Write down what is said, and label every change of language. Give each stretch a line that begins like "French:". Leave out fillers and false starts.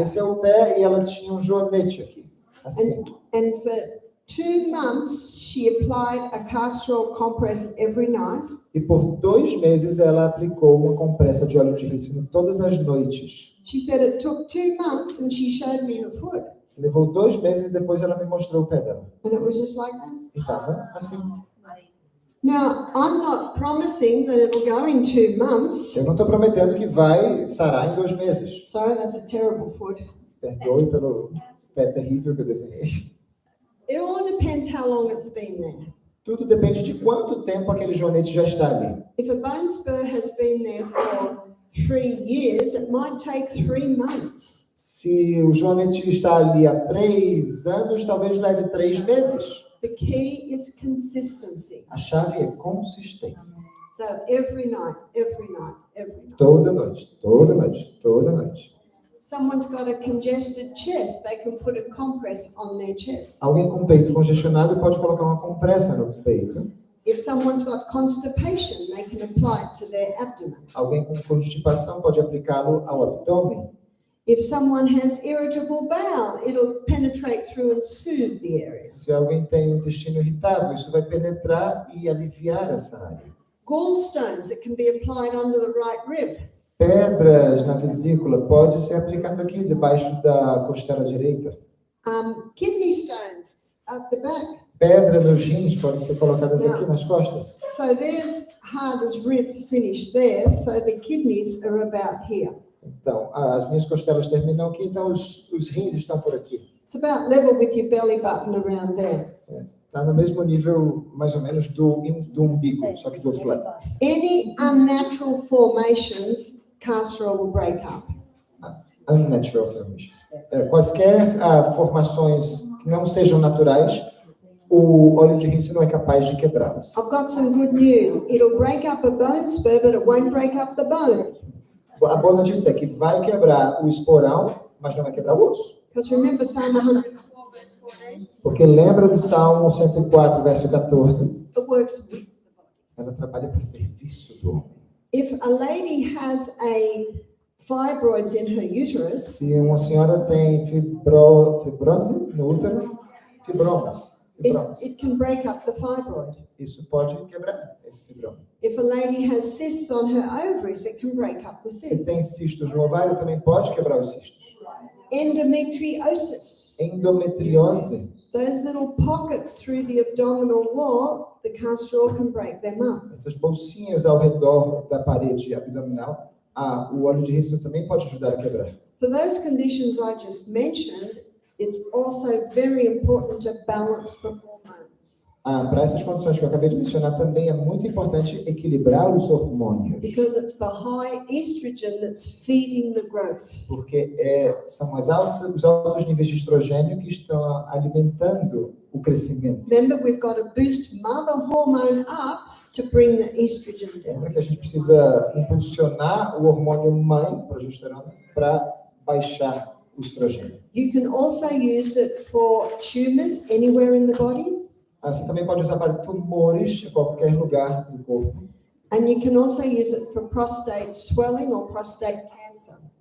Portuguese: Esse é o pé e ela tinha um joanete aqui, assim.
English: And for 2 months, she applied a castor oil compress every night.
Portuguese: E por 2 meses ela aplicou uma compressa de óleo de rícino todas as noites.
English: She said it took 2 months and she showed me her foot.
Portuguese: Levou 2 meses e depois ela me mostrou o pé dela.
English: And it was just like that.
Portuguese: E estava assim.
English: Now, I'm not promising that it'll go in 2 months.
Portuguese: Eu não estou prometendo que vai sarar em 2 meses.
English: Sorry, that's a terrible foot.
Portuguese: Perdoe pelo pé terrível que eu desenhei.
English: It all depends how long it's been there.
Portuguese: Tudo depende de quanto tempo aquele joanete já está ali.
English: If a bone spur has been there for 3 years, it might take 3 months.
Portuguese: Se o joanete está ali há 3 anos, talvez leve 3 meses.
English: The key is consistency.
Portuguese: A chave é consistência.
English: So every night, every night, every night.
Portuguese: Toda noite, toda noite, toda noite.
English: Someone's got a congested chest, they can put a compress on their chest.
Portuguese: Alguém com peito congestionado pode colocar uma compressa no peito.
English: If someone's got constipation, they can apply it to their abdomen.
Portuguese: Alguém com constipação pode aplicá-lo ao abdômen.
English: If someone has irritable bowel, it'll penetrate through and soothe the area.
Portuguese: Se alguém tem um intestino irritável, isso vai penetrar e aliviar essa área.
English: Gallstones, it can be applied under the right rib.
Portuguese: Pedras na vesícula pode ser aplicado aqui debaixo da costela direita.
English: Kidney stones at the back.
Portuguese: Pedra nos rins podem ser colocadas aqui nas costas.
English: So there's hard as ribs finished there, so the kidneys are about here.
Portuguese: Então, as minhas costelas terminam aqui, então os rins estão por aqui.
English: It's about level with your belly button around there.
Portuguese: Está no mesmo nível, mais ou menos, do umbigo, só que do outro lado.
English: Any unnatural formations, castor oil will break up. Unnatural formations.
Portuguese: Quaisquer formações que não sejam naturais, o óleo de rícino é capaz de quebrá-las.
English: I've got some good news. It'll break up a bone spur, but it won't break up the bone.
Portuguese: A boa notícia é que vai quebrar o esporão, mas não vai quebrar o osso.
English: Because remember Psalm 104, verse 14?
Portuguese: Porque lembra do Salmo 104, verso 14?
English: It works with the body.
Portuguese: Ela trabalha para serviço do homem.
English: If a lady has fibroids in her uterus,
Portuguese: Se uma senhora tem fibrose no útero, fibromas.
English: it can break up the fibroid.
Portuguese: Isso pode quebrar esse fibroma.
English: If a lady has cysts on her ovaries, it can break up the
Portuguese: Se
English: cysts.
Portuguese: tem cistos no ovário, também pode quebrar os cistos.
English: Endometriosis.
Portuguese: Endometriose,
English: Those little pockets through the abdominal wall, the castor oil can break them up.
Portuguese: essas bolsinhas ao redor da parede abdominal, o óleo de rícino também pode ajudar a quebrar.
English: For those conditions I just mentioned, it's also very important to balance the hormones.
Portuguese: Para essas condições que eu acabei de mencionar, também é muito importante equilibrar os hormônios.
English: Because it's the high estrogen that's feeding the growth.
Portuguese: Porque são os altos níveis de estrogênio que estão alimentando o crescimento.
English: Remember, we've got to boost mother hormone ups to bring the estrogen down.
Portuguese: Lembra que a gente precisa impulsionar o hormônio mãe, progesterona, para baixar o estrogênio.
English: You can also use it for tumors anywhere in the body.
Portuguese: Você também pode usar para tumores em qualquer lugar do corpo.
English: And you can also use it for prostate swelling or prostate cancer.